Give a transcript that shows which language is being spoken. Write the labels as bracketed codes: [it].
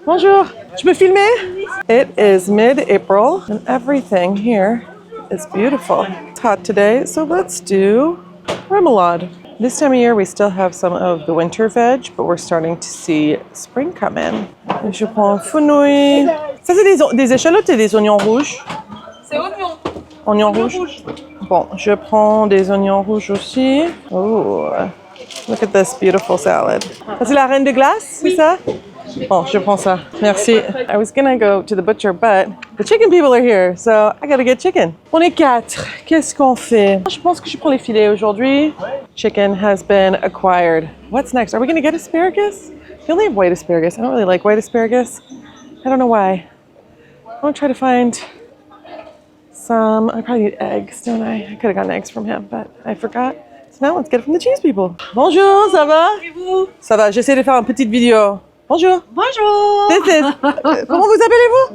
[fr] Bonjour, je peux filmer? [en] It is mid-April and everything here is beautiful. It's hot today, so let's do remoulade. This time of year we still have some of the winter veg, but we're starting to see spring come in. [fr] Je prends fenouil. Ça c'est des échalotes et des oignons rouges. C'est oignon. Oignons rouges. Bon, je prends des oignons rouges aussi. [en] Oh, look at this beautiful salad. [fr] Ça, c'est la reine de glace, c'est ça? Bon, je prends ça. Merci. [en] I was gonna go to the butcher, but the chicken people are here, so I gotta get chicken. [fr] On est 4. Qu'est-ce qu'on fait? Je pense que je prends les filets aujourd'hui. [en] Chicken has been acquired. What's next? Are we gonna get asparagus? We only have white asparagus. I don't really like white asparagus. I don't know why. I want to try to find some. I probably need eggs, don't I? I could have gotten eggs from him, but I forgot. So now let's get it from the cheese people. [fr] Bonjour, ça va? Et vous? Ça va, j'essaie de faire une petite vidéo. Bonjour. Bonjour. [en] This is, [fr] comment vous appelez-vous?